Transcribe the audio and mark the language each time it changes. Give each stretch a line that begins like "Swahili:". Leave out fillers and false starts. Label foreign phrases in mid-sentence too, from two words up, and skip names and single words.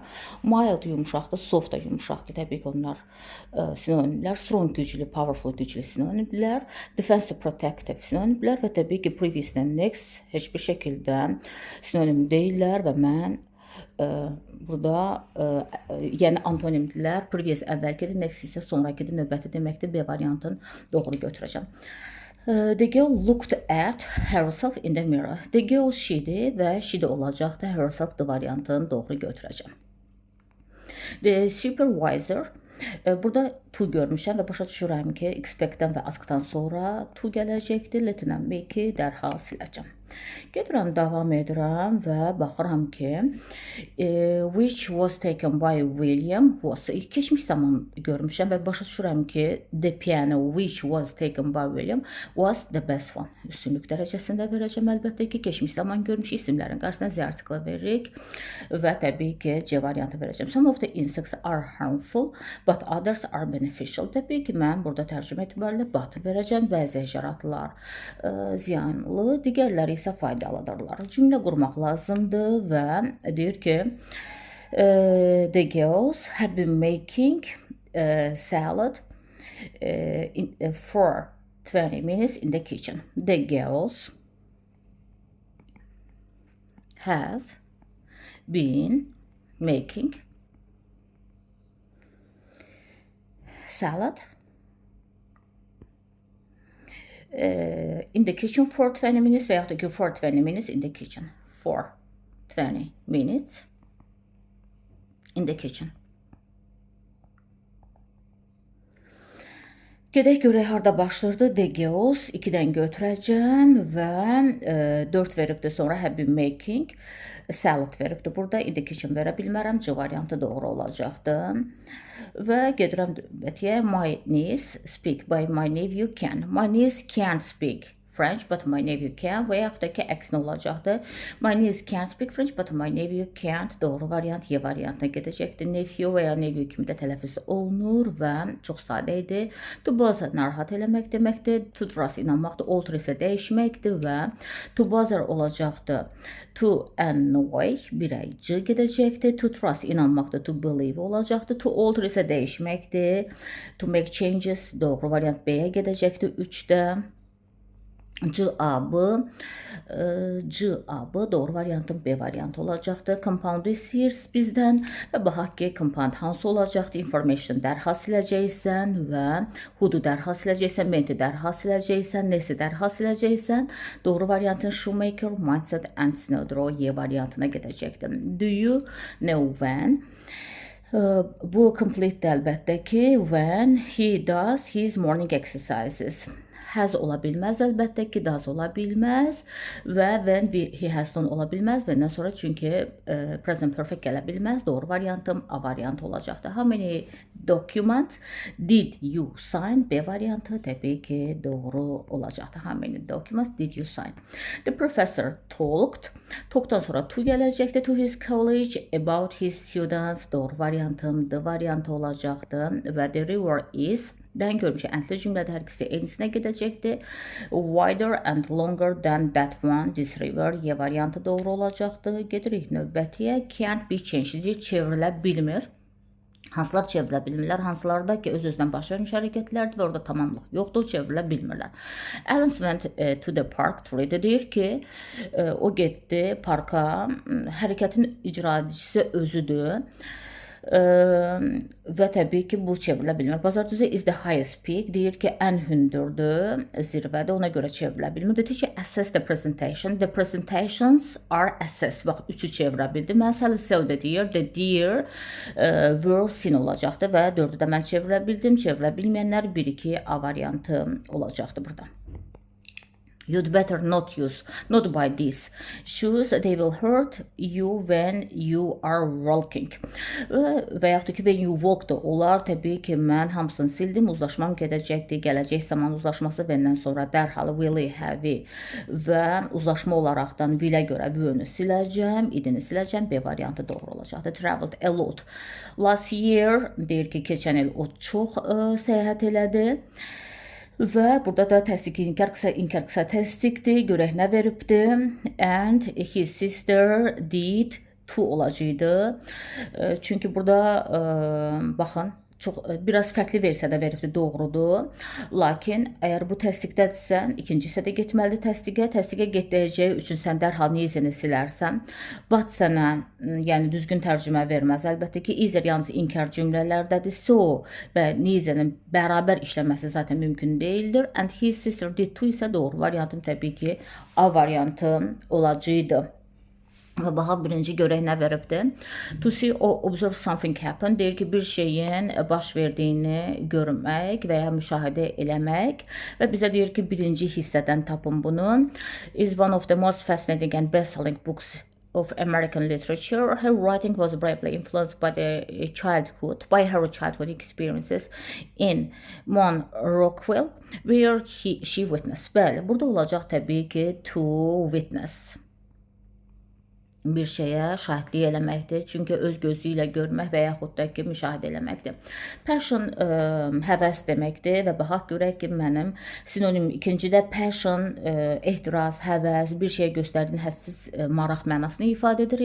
Azerbaijani: Mild yumşaqdır, soft da yumşaqdır, təbii ki onlar sinonimdirlər. Strong güclü, powerful güclü sinonimdirlər. Defensive, protective sinonimdirlər və təbii ki previous və next heç bir şəkildə sinonim deyirlər və mən burada yəni antonimdirlər. Previous əvvəlkidir, next isə sonrakıdır, növbəti deməkdir. B variantını doğru götürəcəm.
English: The girl looked at herself in the mirror. The girl
Azerbaijani: she'dir və she də olacaqdır.
English: Herself the
Azerbaijani: variantını doğru götürəcəm.
English: The supervisor,
Azerbaijani: burada to görmüşəm və başa düşürəm ki, expect-dən və ask-dan sonra to gələcəkdir. Let-lə make-i dərhal siləcəm. Gedirəm, davam edirəm və baxıram ki,
English: which was taken by William was.
Azerbaijani: Keçmiş zaman görmüşəm və başa düşürəm ki,
English: the piano which was taken by William was the best one.
Azerbaijani: Üstünlük dərəcəsində verəcəm əlbəttə ki, keçmiş zaman görmüş isimlərin qarşısına
English: the article
Azerbaijani: veririk və təbii ki, C variantı verəcəm.
English: Some of the insects are harmful, but others are beneficial.
Azerbaijani: Təbii ki, mən burada tərcümə etibarilə but verəcəm. Bəzi həşəratlar ziyanlı, digərləri isə faydalıdırlar. Cümlə qurmaq lazımdır və deyir ki,
English: the girls have been making salad for 20 minutes in the kitchen. The girls have been making salad in the kitchen for 20 minutes
Azerbaijani: və yaxud da ki
English: for 20 minutes in the kitchen. For 20 minutes in the kitchen.
Azerbaijani: Gedək görək harda başlayırdı.
English: The girls
Azerbaijani: 2-dən götürəcəm və 4 veribdir, sonra
English: have been making salad
Azerbaijani: veribdir. Burada
English: in the kitchen
Azerbaijani: verə bilmərəm. C variantı doğru olacaqdır. Və gedirəm növbətiyə.
English: My niece speak by my nephew can. My niece can't speak French, but my nephew can
Azerbaijani: və yaxud da ki əksinə olacaqdır.
English: My niece can speak French, but my nephew can't.
Azerbaijani: Doğru variant Y variantına gedəcəkdir. Nephew və ya nephew kimi də tələffüz olunur və çox sadə idi.
English: To bother
Azerbaijani: narahat eləmək deməkdir.
English: To trust
Azerbaijani: inanmaqdır. Alter isə dəyişməkdir və
English: to bother
Azerbaijani: olacaqdır.
English: To annoy
Azerbaijani: birə C gedəcəkdir.
English: To trust
Azerbaijani: inanmaqdır.
English: To believe
Azerbaijani: olacaqdır.
English: To alter
Azerbaijani: isə dəyişməkdir.
English: To make changes
Azerbaijani: doğru variant B-yə gedəcəkdir 3-də. Cavabı doğru variantın B variantı olacaqdır. Compound istəyir bizdən və baxaq ki, compound hansı olacaqdır? Information dərhal siləcəksən və who-du dərhal siləcəksən, meant-i dərhal siləcəksən, next-i dərhal siləcəksən. Doğru variantın
English: shoemaker, mindset and snowdrow
Azerbaijani: Y variantına gedəcəkdir.
English: Do you know when?
Azerbaijani: Bu complete əlbəttə ki,
English: when he does his morning exercises.
Azerbaijani: Has ola bilməz əlbəttə ki, does ola bilməz və
English: when he has done
Azerbaijani: ola bilməz və ondan sonra çünki
English: present perfect
Azerbaijani: gələ bilməz. Doğru variantım A variantı olacaqdır.
English: How many documents did you sign?
Azerbaijani: B variantı təbii ki doğru olacaqdır.
English: How many documents did you sign? The professor talked.
Azerbaijani: Talk'dan sonra to gələcəkdir.
English: To his college about his students.
Azerbaijani: Doğru variantım D variantı olacaqdır və
English: the river is
Azerbaijani: dən görmüşəm. Əntli cümlədə hər ikisi eynisinə gedəcəkdir.
English: Wider and longer than that one. This river
Azerbaijani: Y variantı doğru olacaqdır. Gedirik növbətiyə.
English: Can't be changed.
Azerbaijani: Çevrilə bilmir. Hansılar çevrilə bilmirlər? Hansılarda ki öz-özdən baş vermiş hərəkətlərdir və orada tamamlıq yoxdur, çevrilə bilmirlər.
English: Alan went to the park to read.
Azerbaijani: Deyir ki, o getdi parka. Hərəkətin icra edicisi özüdür. Və təbii ki, bu çevrilə bilmir.
English: Bazar düzü is the highest peak.
Azerbaijani: Deyir ki, ən hündürdür, zirvədə, ona görə çevrilə bilmir. Deyir ki,
English: assess the presentation. The presentations are assessed.
Azerbaijani: Bax, 3-ü çevirə bildi. Mən səli sevdə deyir,
English: the deer were seen
Azerbaijani: olacaqdır və 4-ü də mən çevirə bildim. Çevirə bilməyənlər 1-2 A variantı olacaqdır burada.
English: You'd better not buy these shoes. They will hurt you when you are walking.
Azerbaijani: Və yaxud da ki,
English: when you walk
Azerbaijani: da olar. Təbii ki, mən hamısını sildim. Uzlaşmam gedəcəkdir. Gələcək zaman uzlaşması və sonra dərhal
English: will have
Azerbaijani: və uzlaşma olaraqdan will'ə görə will-ü siləcəm, idini siləcəm. B variantı doğru olacaqdır.
English: Traveled a lot. Last year
Azerbaijani: deyir ki, keçən il o çox səyahət elədi. Və burada da təsdiq inkar qısa təsdiqdir. Görək nə veribdi.
English: And his sister did too olacaqdı.
Azerbaijani: Çünki burada baxın, biraz fərqli versiyada veribdi, doğrudur. Lakin əgər bu təsdiqdədirsə, ikinci hissədə getməlidir təsdiqə. Təsdiqə getdiyəcəyi üçün sən dərhal neezini silərsən. But sənə, yəni düzgün tərcümə verməz. Əlbəttə ki, either yalnız inkar cümlələrdədir. So və neezinin bərabər işləməsi zaten mümkün deyildir.
English: And his sister did too
Azerbaijani: isə doğru variantım təbii ki, A variantı olacaqdı. Və baxaq birinci görək nə veribdi.
English: To see or observe something happen
Azerbaijani: deyir ki, bir şeyin baş verdiyini görmək və ya müşahidə eləmək. Və bizə deyir ki, birinci hissədən tapın bunu.
English: Is one of the most fascinating and best-selling books of American literature. Her writing was bravely influenced by her childhood experiences in Mount Rockwell, where she witnessed.
Azerbaijani: Bəli, burada olacaq təbii ki,
English: to witness.
Azerbaijani: Bir şeyə şahidlik eləməkdir. Çünki öz gözü ilə görmək və yaxud da ki, müşahidə eləməkdir. Passion həvəs deməkdir və baxaq görək ki, mənim sinonim ikincidə passion, ehtiras, həvəs, bir şeyə göstərdiyin hədsiz maraq mənasını ifadə edir.